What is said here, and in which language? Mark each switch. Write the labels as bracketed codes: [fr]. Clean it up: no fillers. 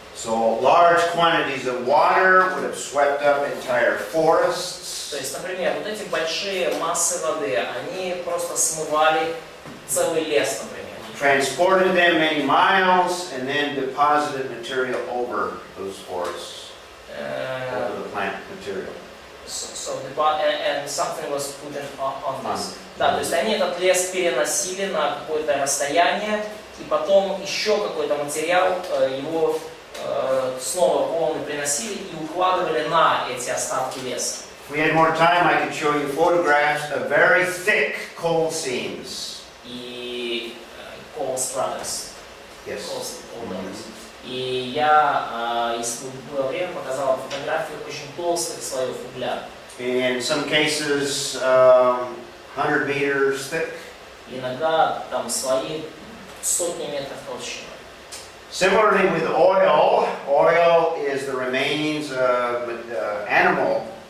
[en] So large quantities of water would have swept up entire forests. [ru] То есть, например, вот эти большие массы воды, они просто смывали целый лес, например. [en] Transported them many miles and then deposited material over those forests, over the plant material. And something was put on this. [ru] Да, то есть они этот лес переносили на какое-то расстояние, и потом еще какой-то материал его снова волны приносили и укладывали на эти остатки леса. [en] If we had more time, I could show you photographs of very thick coal seams. [ru] И [en] coal struts. Yes. [ru] И я, если бы было время, показал фотографию очень толстых слоев угля. [en] In some cases, 100 meters thick. [ru] Иногда там слои сотни метров толщиной. [en] Similarly with oil, oil is the remains of animal.